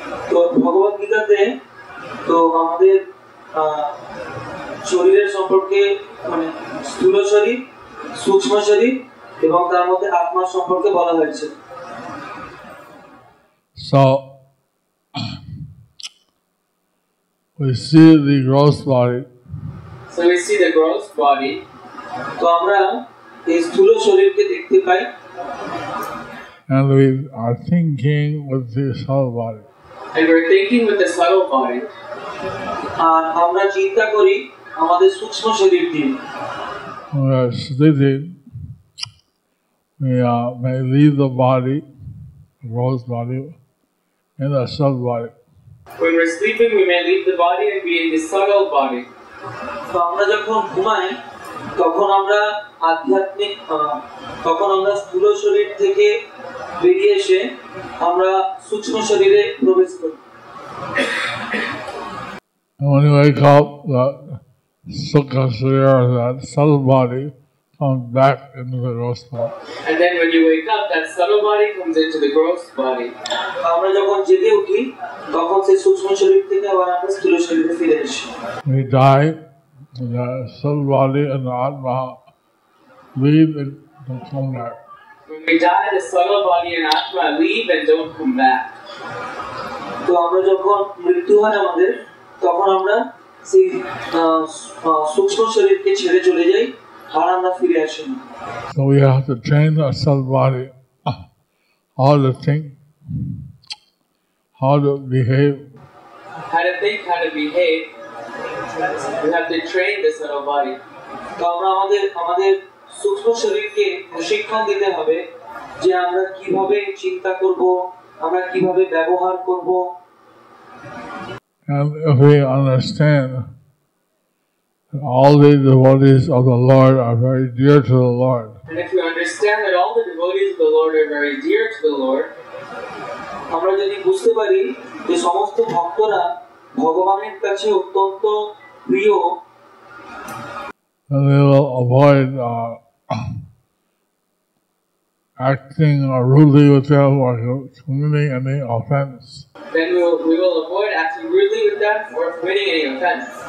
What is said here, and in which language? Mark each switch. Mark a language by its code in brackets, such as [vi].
[bn] তো ভগবত গীতাতে তো আমাদের শরীরের সম্পর্কে মানে স্থূল শরীর, সূক্ষ্ম শরীর এবং তার মধ্যে আত্মার সম্পর্কে বলা হয়েছে। [en] So we see the gross body. So we see the gross body. [bn] তো আমরা এই স্থূল শরীরকে দেখতে পাই। [en] And we are thinking with the subtle body. And we're thinking with the subtle body. [bn] আর আমরা চিন্তা করি আমাদের সূক্ষ্ম শরীর দিয়ে। [en] We are sleeping. We may leave the body, the gross body, in the subtle body. When we're sleeping, we may leave the body and be in the subtle body. [bn] তো আমরা যখন ঘুমাই তখন আমরা আধ্যাত্মিক তখন আমরা স্থূল শরীর থেকে বেরিয়ে এসে আমরা সূক্ষ্ম শরীরে প্রবেশ করি। [en] And when you wake up, the sukha shirya, that subtle body, comes back into the gross body. And then when you wake up, that subtle body comes into the gross body. [bn] আমরা যখন জেগে উঠি তখন সেই সূক্ষ্ম শরীর থেকে আবার আমরা স্থূল শরীরে ফিরে আসি। [en] We die, the subtle body and the atma leave and don't come back. When we die, the subtle body and atma leave and don't come back. [bn] তো আমরা যখন মৃত্যু হয় আমাদের তখন আমরা সেই সূক্ষ্ম শরীরকে ছেড়ে চলে যাই আর আমরা ফিরে আসি না। [en] So we have to train the subtle body how to think, how to behave. How to think, how to behave. We have to train the subtle body. [bn] তো আমরা আমাদের সূক্ষ্ম শরীরকে প্রশিক্ষণ দিতে হবে যে আমরা কিভাবে চিন্তা করব, আমরা কিভাবে ব্যবহার করব। [en] And if we understand that all the devotees of the Lord are very dear to the Lord, And if we understand that all the devotees of the Lord are very dear to the Lord, [bn] আমরা যদি বুঝতে পারি যে সমস্ত ভক্তরা ভগবানের কাছে অত্যন্ত প্রিয়, [en] then we will avoid acting rudely with them or committing any offense. then we will avoid acting rudely with them or committing any offense.